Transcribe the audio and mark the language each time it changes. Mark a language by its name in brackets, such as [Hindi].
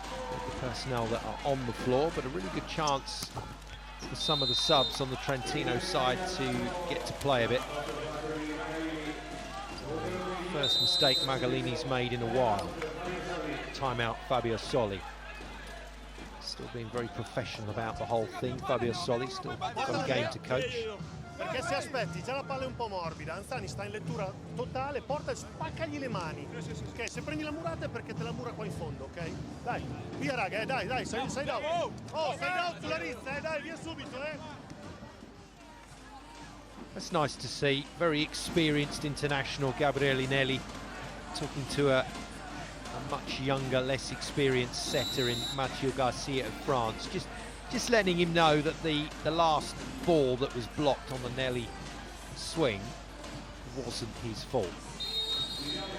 [English] With the personnel that are on the floor, but a really good chance for some of the subs on the Trentino side to get to play a bit. First mistake Magalini's made in a while. Timeout Fabio Soli. Still being very professional about the whole thing. Fabio Soli still got a game to coach. [Italian] Perché se aspetti, già la palla è un po' morbida, Anzani sta in lettura totale, porta e spaccagli le mani. Ok, se prendi la murata è perché te la mura qua in fondo, ok? Dai, via raga, dai, sei down. Oh, sei down sulla rizza, dai, via subito, [English] That's nice to see. Very experienced international Gabriele Nelli talking to a much younger, less experienced setter in Mathieu Garcia of France. Just letting him know that the last ball that was blocked on the Nelly swing wasn't his fault.